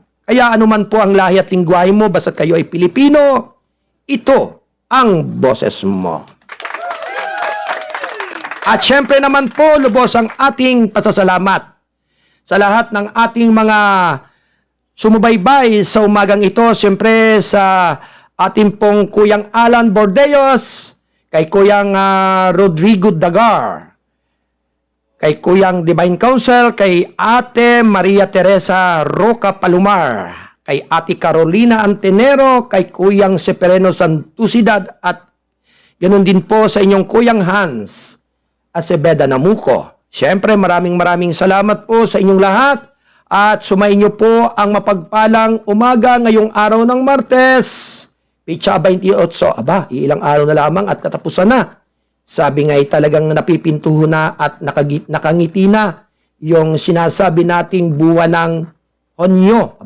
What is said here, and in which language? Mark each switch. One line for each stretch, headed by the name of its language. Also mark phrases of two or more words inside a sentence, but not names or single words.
Filipino: Kaya anuman po ang lahi at lingwahe mo, basta kayo ay Pilipino, ito ang boses mo. At syempre naman po, lubos ang ating pasasalamat sa lahat ng ating mga sumubaybay sa umagang ito. Syempre sa ating pong Kuyang Alan Bordeos, kay Kuyang Rodrigo Dagar, kay Kuyang Divine Counsel, kay Ate Maria Teresa Roca Palomar, kay Ate Carolina Antenero, kay Kuyang Sepereno Santusidad, at ganoon din po sa inyong Kuyang Hans Acebeda Namuco. Siyempre, maraming salamat po sa inyong lahat at sumayin niyo po ang mapagpalang umaga ngayong araw ng Martes, Pitsa 28. Aba, ilang araw na lamang at katapusan na. Sabi nga ay talagang napipintuho na at nakangiti na yung sinasabi nating buwan ng Honyo.